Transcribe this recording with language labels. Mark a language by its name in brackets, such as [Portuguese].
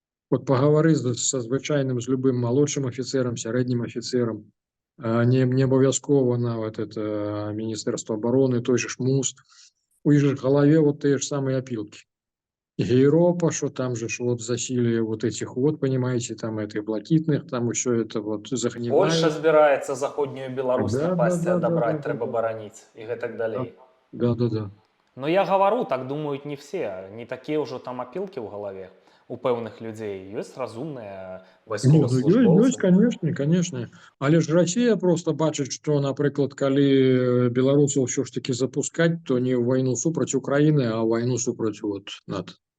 [Belarusian] Пагавары са звычайным, з любым малодшым афіцэрам, сярэднім афіцэрам, не абавязкова нават это Міністэрства обороны, той же МУС, у іх же в галаве тыя ж самыя апілкі. [Russian] Европа, что там же засилие этих понимаете, там этих блакитных, там еще это загнивает. [Belarusian] Польша збираецца заходнюю Беларусь напасці адабраць, трэба бараніць і гэтак далей. Да. Но я гавару, так думаюць не все, не такія ўжо там апілкі ў галаве у пэўных людзей. Ёсць разумныя вайсковаслужбоўцы. Ёсць, конечно. Але ж Расія просто бачыць, што, напрыклад, калі беларусаў ўсё ж таки запускаць, то не ў вайну супраць Украіны, а ў вайну супраць НАТО.